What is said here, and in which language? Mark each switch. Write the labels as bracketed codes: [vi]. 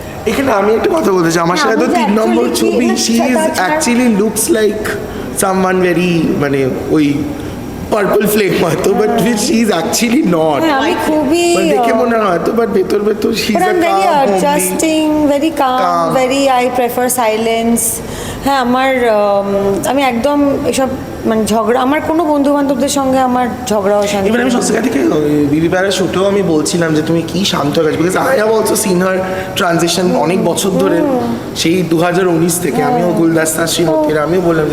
[bn] এখানে আমি একটা কথা বলতে চাই, আমার সাথে তো 3 নম্বর ছবি, [en] she is actually looks like someone very, [bn] মানে ওই পার্পল ফ্লেম হয়তো, [en] But she is actually not. [bn] আমি খুবই দেখে মনে হয় তো, বাট ভেতর [en] She is But I'm very adjusting, very calm, very, I prefer silence. [bn] হ্যাঁ আমার আমি একদম এসব মানে ঝগড়া, আমার কোনো বন্ধু বান্ধবদের সঙ্গে আমার ঝগড়া অশান্তি এবার আমি সস্তিকা থেকে বিবি প্যারার শুটেও আমি বলছিলাম যে তুমি কি শান্ত হয়ে গেছো, [en] because I have also seen her transition [bn] অনেক বছর ধরে, সেই 2019 থেকে আমিও গুলদাস্তা শ্রীমতীর আমিও বললাম যে